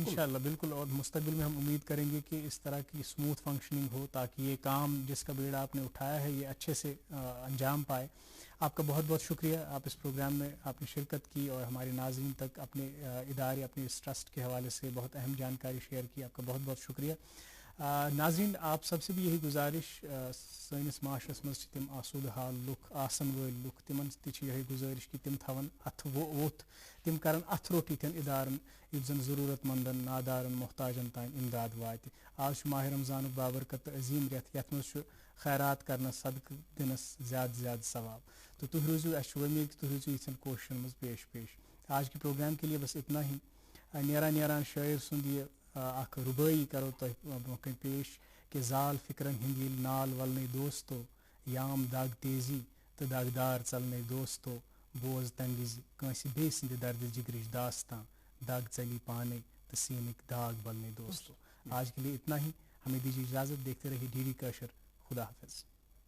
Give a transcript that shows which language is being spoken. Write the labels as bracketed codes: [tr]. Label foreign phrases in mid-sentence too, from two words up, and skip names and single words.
[ur] انشاءاللہ بالکل اور مستقبل میں ہم امید کریں گے کہ اس طرح کی [en] smooth functioning [ur] ہو تاکہ یہ کام جس کا بیڑا آپ نے اٹھایا ہے یہ اچھے سے انجام پائے آپ کا بہت بہت شکریہ آپ اس پروگرام میں آپ نے شرکت کی اور ہمارے ناظرین تک اپنے ادارے اپنے اس ٹرسٹ کے حوالے سے بہت اہم جانکاری شیئر کی آپ کا بہت بہت شکریہ ناظرین آپ سب سے بھی یہی گزارش [ks] سٲنِس معاشرس منٛز چھِ تِم آسوٗدٕ حال لُکھ آسن وٲلۍ لُکھ تِمن تہِ چھِ یِہے گُزٲرِش کہِ تِم تھاون اَتھٕ ووٚتھ تِم کرن اَتھٕ روٚٹ یِتھٮ۪ن اِدارن یُتھ زن ضروٗرت منٛدن نادارن محتاجن تانۍ اِمداد واتہِ آز چھُ ماہِ رمضانُک بابرکت تہٕ عظیٖم رٮ۪تھ یتھ منٛز چھُ خیرات کرنس صدقہٕ دِنس زیادٕ زیادٕ ثواب تہٕ تُہۍ روٗزِو اَسہِ چھُ وۄمید کہِ تُہۍ روٗزِو یِژھن کوششن منٛز پیش [ur] آج کے پروگرام کے لیے بس اتنا ہی [ks] نیران شٲعر سُنٛد یہِ اکھ رُبٲیی کرو تۄہہِ برونٛہہ کَنہِ پیش کہ زال فکرن ہند ییٚلہِ نال ولنے دوستو یام دگ تیزی تہٕ دگدار ژلنے دوستو بوز تمہِ وِزِ کٲنٛسہِ بیٚیہِ سٕنٛدِ دردِ جگرٕچ داستان دگ ژلی پانے تہٕ سیٖنٕکۍ داغ بلنے دوستو [ur] آج کے لیے اتنا ہی ہمیں دیجیے اجازت دیکھتے رہیے ڈی ڈی کٲشر خدا حافظ